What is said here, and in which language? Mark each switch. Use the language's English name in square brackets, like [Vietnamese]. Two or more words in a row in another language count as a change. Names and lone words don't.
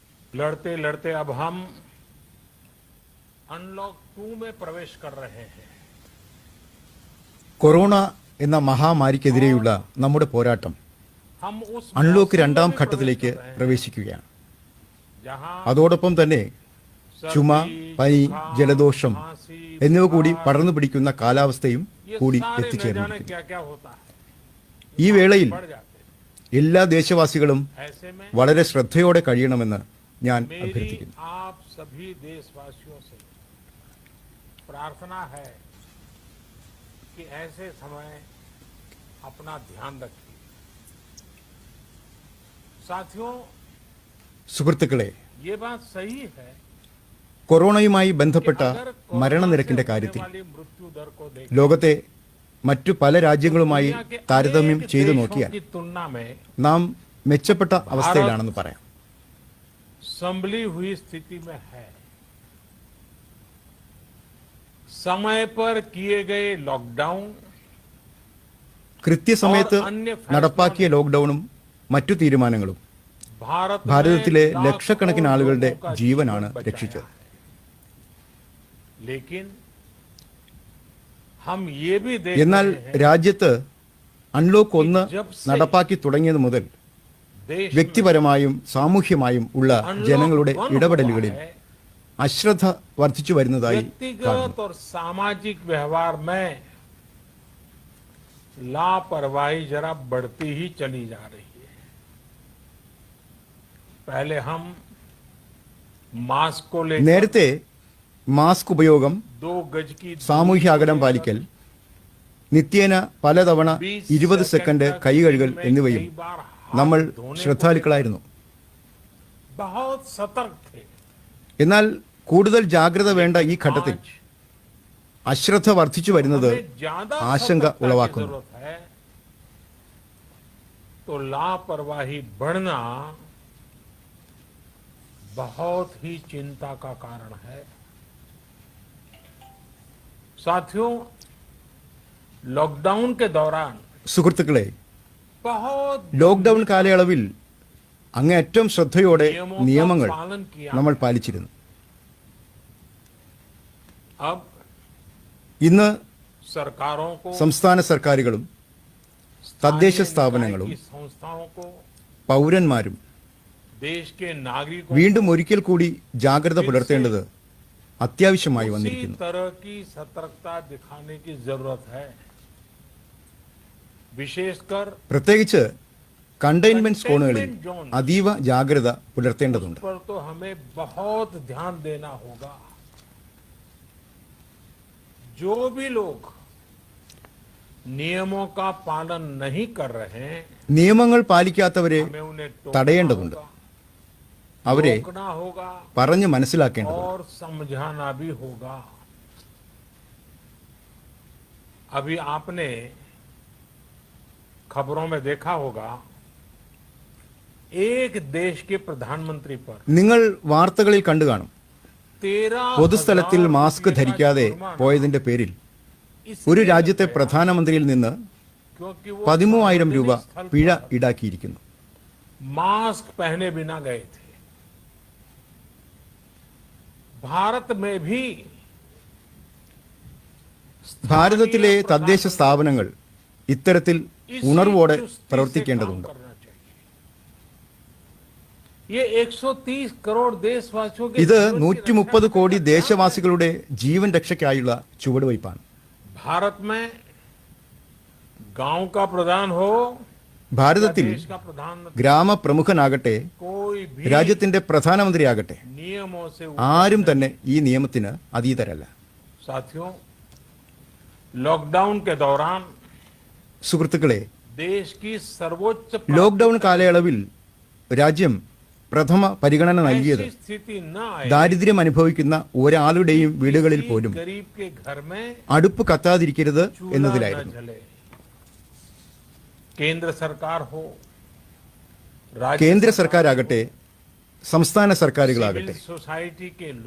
[Hindi] लड़ते लड़ते अब हम अनलॉक 2 में प्रवेश कर रहे हैं. [Malayalam] കൊറോണ എന്ന മഹാമാരിക്കെതിരെയുള്ള നമ്മുടെ പോരാട്ടം [Hindi] हम उस [Malayalam] അൺലോക്ക് [Hindi] मौसम [Malayalam] രണ്ടാം [Hindi] में भी [Malayalam] ഘട്ടത്തിലേക്ക് [Hindi] प्रवेश कर रहे हैं, [Malayalam] പ്രവേശിക്കുകയാണ്. [Hindi] जहां [Malayalam] അതോടൊപ്പം തന്നെ ചുമ, [Hindi] सर्दी, [Malayalam] പനി, [Hindi] जुकाम, [Malayalam] ജലദോഷം [Hindi] खांसी, [Malayalam] എന്നിവ കൂടി [Hindi] बुखार, [Malayalam] പടർന്നു പിടിക്കുന്ന കാലാവസ്ഥയും [Hindi] ये [Malayalam] കൂടി [Hindi] सारे न जाने [Malayalam] എത്തിച്ചേർന്നിരിക്കുന്നു. [Hindi] क्या क्या होता है. [Malayalam] ഈ വേളയിൽ [Hindi] बढ़ जाते हैं. [Malayalam] എല്ലാ ദേശവാസികളും [Hindi] ऐसे में [Malayalam] വളരെ ശ്രദ്ധയോടെ കഴിയണമെന്ന് ഞാൻ [Hindi] मेरी [Malayalam] അഭ്യർത്ഥിക്കുന്നു. [Hindi] आप सभी देशवासियों से प्रार्थना है कि ऐसे समय अपना ध्यान रखिए. साथियों, [Malayalam] സുഹൃത്തുക്കളെ, [Hindi] ये बात सही है [Malayalam] കൊറോണയുമായി [Hindi] कि [Malayalam] ബന്ധപ്പെട്ട [Hindi] अगर कोरोना [Malayalam] മരണനിരക്കിന്റെ [Hindi] से होने [Malayalam] കാര്യത്തിൽ [Hindi] वाली मृत्यु दर को देखें, [Malayalam] ലോകത്തെ മറ്റു പല രാജ്യങ്ങളുമായി [Hindi] दुनिया के [Malayalam] താരതമ്യം [Hindi] अनेक [Malayalam] ചെയ്തു [Hindi] देशों [Malayalam] നോക്കിയാൽ [Hindi] की तुलना में [Malayalam] നാം മെച്ചപ്പെട്ട അവസ്ഥയിലാണെന്ന് പറയാം. [Hindi] संभली हुई स्थिति में है. समय पर किए गए लॉकडाउन [Malayalam] കൃത്യസമയത്ത് നടപ്പാക്കിയ ലോക്ക്ഡൌണും മറ്റു തീരുമാനങ്ങളും ഭാരതത്തിലെ ലക്ഷക്കണക്കിന് ആളുകളുടെ ജീവനാണ് രക്ഷിച്ചത്. എന്നാൽ രാജ്യത്ത് അൺലോക്ക് 1 നടപ്പാക്കി തുടങ്ങിയത് മുതൽ വ്യക്തിപരമായും സാമൂഹ്യമായും ഉള്ള ജനങ്ങളുടെ ഇടപെടലുകളിൽ അശ്രദ്ധ വർദ്ധിച്ചു വരുന്നതായി കാണുന്നു. [Hindi] सामाजिक व्यवहार में लापरवाही जरा बढ़ती ही चली जा रही है. पहले हम मास्क को लेकर [Malayalam] നേരത്തെ മാസ്ക് ഉപയോഗം, [Hindi] 2 गज की [Malayalam] സാമൂഹ്യ അകലം പാലിക്കൽ, നിത്യേന പലതവണ 20 സെക്കൻഡ് കൈ കഴുകൽ എന്നിവയും നമ്മൾ ശ്രദ്ധാലുക്കളായിരുന്നു. [Hindi] बहुत सतर्क थे. [Malayalam] എന്നാൽ കൂടുതൽ ജാഗ്രത വേണ്ട ഈ ഘട്ടത്തിൽ അശ്രദ്ധ വർദ്ധിച്ചു വരുന്നത് ആശങ്ക ഉളവാക്കുന്നു. [Hindi] तो लापरवाही बढ़ना बहुत ही चिंता का कारण है. साथियों, लॉकडाउन के दौरान [Malayalam] സുഹൃത്തുക്കളെ, [Hindi] बहुत [Malayalam] ലോക്ക്ഡൌൺ കാലയളവിൽ അങ്ങേയറ്റം ശ്രദ്ധയോടെ [Hindi] नियमों का [Malayalam] നിയമങ്ങൾ [Hindi] पालन किया. [Malayalam] നമ്മൾ പാലിച്ചിരുന്നു. [Hindi] अब [Malayalam] ഇന്ന് [Hindi] सरकारों को, [Malayalam] സംസ്ഥാന സർക്കാരുകളും തദ്ദേശ [Hindi] स्थानीय [Malayalam] സ്ഥാപനങ്ങളും [Hindi] निकाय की संस्थाओं को, [Malayalam] പൗരന്മാരും [Hindi] देश के नागरिकों [Malayalam] വീണ്ടും ഒരിക്കൽ കൂടി ജാഗ്രത പുലർത്തേണ്ടത് അത്യാവശ്യമായി [Hindi] उसी [Malayalam] വന്നിരിക്കുന്നു. [Hindi] तरह की सतर्कता दिखाने की जरूरत है. विशेषकर [Malayalam] പ്രത്യേകിച്ച് കണ്ടെയ്ൻമെന്റ് സോണുകളിൽ അതീവ ജാഗ്രത പുലർത്തേണ്ടതുണ്ട്. [Hindi] पर तो हमें बहुत ध्यान देना होगा. जो भी लोग नियमों का पालन नहीं कर रहे हैं, [Malayalam] നിയമങ്ങൾ പാലിക്കാത്തവരെ [Hindi] हमें उन्हें [Malayalam] തടയേണ്ടതുണ്ട്. അവരെ [Hindi] रोकना होगा [Malayalam] പറഞ്ഞു മനസ്സിലാക്കേണ്ടതുണ്ട്. [Hindi] और समझाना भी होगा. अभी आपने खबरों में देखा होगा, एक देश के प्रधानमंत्री पर [Malayalam] നിങ്ങൾ വാർത്തകളിൽ കണ്ടു കാണും, 13,000 പൊതുസ്ഥലത്തിൽ മാസ്ക് [Hindi] रुपये का [Malayalam] ധരിക്കാതെ [Hindi] जुर्माना [Malayalam] പോയതിന്റെ പേരിൽ [Hindi] इसलिए [Malayalam] ഒരു രാജ്യത്തെ [Hindi] लगाया [Malayalam] പ്രധാനമന്ത്രിയിൽ നിന്ന് [Hindi] क्योंकि वो [Malayalam] 13,000 രൂപ [Hindi] सार्वजनिक स्थल [Malayalam] പിഴ [Hindi] पर [Malayalam] ഈടാക്കിയിരിക്കുന്നു. [Hindi] मास्क पहने बिना गए थे. भारत में भी [Malayalam] ഭാരതത്തിലെ തദ്ദേശ സ്ഥാപനങ്ങൾ ഇത്തരത്തിൽ [Hindi] इसी [Malayalam] ഉണർവോടെ [Hindi] चुस्ती से [Malayalam] പ്രവർത്തിക്കേണ്ടതുണ്ട്. [Hindi] काम करना चाहिए. ये 130 करोड़ देशवासियों के [Malayalam] ഇത് [Hindi] जीवन की 130 रक्षा [Malayalam] കോടി [Hindi] करने का [Malayalam] ദേശവാസികളുടെ ജീവൻ രക്ഷയ്ക്കായുള്ള ചുവടുവയ്പ്പാണ്. [Hindi] भारत में गांव का प्रधान हो या [Malayalam] ഭാരതത്തിൽ [Hindi] देश का प्रधानमंत्री, [Malayalam] ഗ്രാമപ്രമുഖനാകട്ടെ [Hindi] कोई भी [Malayalam] രാജ്യത്തിന്റെ പ്രധാനമന്ത്രിയാകട്ടെ [Hindi] नियमों से [Malayalam] ആരും തന്നെ ഈ നിയമത്തിന് അതീതരല്ല. [Hindi] साथियों, लॉकडाउन के दौरान [Malayalam] സുഹൃത്തുക്കളെ, [Hindi] देश की सर्वोच्च [Malayalam] ലോക്ക്ഡൌൺ കാലയളവിൽ രാജ്യം പ്രഥമ പരിഗണന നൽകിയത് [Hindi] ऐसी स्थिति न आए [Malayalam] ദാരിദ്ര്യം അനുഭവിക്കുന്ന ഒരാളുടെയും വീടുകളിൽ [Hindi] किसी [Malayalam] പോലും [Hindi] गरीब के घर में [Malayalam] അടുപ്പ് കത്താതിരിക്കരുത് [Hindi] चूल्हा न [Malayalam] എന്നതിലായിരുന്നു. [Hindi] जले. केंद्र सरकार हो, राज्य [Malayalam] കേന്ദ്ര [Hindi] सरकार [Malayalam] സർക്കാരാകട്ടെ, സംസ്ഥാന [Hindi] हो, [Malayalam] സർക്കാരുകളാകട്ടെ, [English] civil society [Hindi] के लोग,